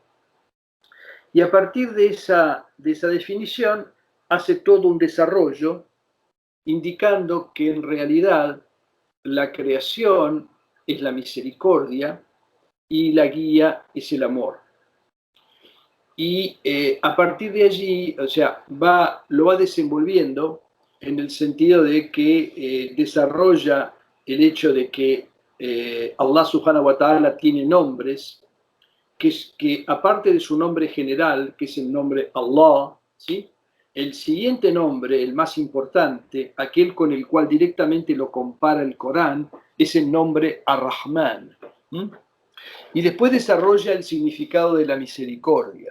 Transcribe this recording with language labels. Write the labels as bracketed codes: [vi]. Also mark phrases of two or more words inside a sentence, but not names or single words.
[es] Y a partir de esa definición hace todo un desarrollo indicando que en realidad la creación es la misericordia y la guía es el amor. Y a partir de allí, o sea, lo va desenvolviendo en el sentido de que desarrolla el hecho de que Allah [ar] سبحانه وتعالى [es] tiene nombres, que aparte de su nombre general, que es el nombre Allah, ¿sí? El siguiente nombre, el más importante, aquel con el cual directamente lo compara el Corán, es el nombre Ar-Rahman. Y después desarrolla el significado de la misericordia.